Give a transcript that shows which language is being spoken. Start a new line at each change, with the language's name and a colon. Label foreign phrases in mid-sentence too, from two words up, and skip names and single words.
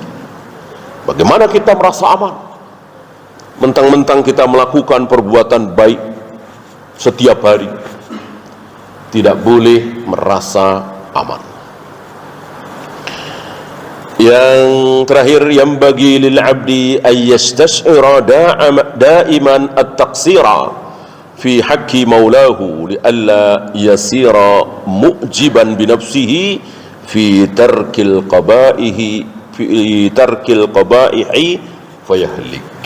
Indonesian: Bagaimana kita merasa aman? Mentang-mentang kita melakukan perbuatan baik setiap hari, tidak boleh merasa aman. Yang terakhir,
Arabic: ينبغي للعبد أن يستشعر دائما التقصير في حق مولاه لئلا يصير معجبا بنفسه في ترك القبائح فيهلك.